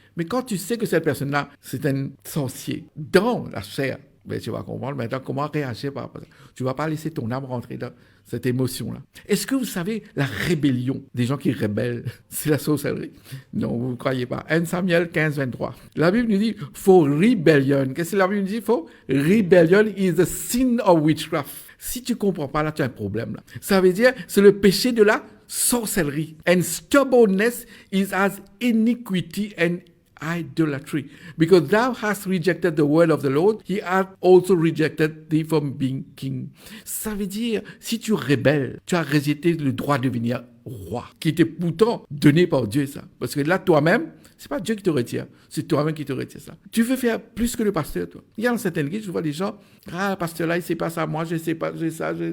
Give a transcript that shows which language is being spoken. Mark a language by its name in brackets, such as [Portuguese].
[French] Mais quand tu sais que cette personne-là, c'est un sorcier dans la chair, ben, tu vas comprendre maintenant comment réagir par rapport à ça. Tu ne vas pas laisser ton âme rentrer dans cette émotion-là. Est-ce que vous savez, la rébellion, des gens qui rebellent, c'est la sorcellerie? Non, vous ne croyez pas. 1 Samuel 15, 23. La Bible nous dit, [English] for rebellion. [French] Qu'est-ce que la Bible nous dit? [English] For rebellion is the sin of witchcraft. [French] Si tu ne comprends pas, là, tu as un problème. Là. Ça veut dire, c'est le péché de la sorcellerie. [English] And stubbornness is as iniquity and idolatry. Because thou hast rejected the word of the Lord, he hath also rejected thee from being king. [French] Ça veut dire, si tu rebelles, tu as rejeté le droit de devenir roi, qui était pourtant donné par Dieu, ça. Parce que là, toi-même, c'est pas Dieu qui te retire, c'est toi-même qui te retire ça. Tu veux faire plus que le pasteur, toi. Il y a dans certaines églises, je vois des gens, le pasteur là, il sait pas ça, moi, je sais pas, j'ai ça.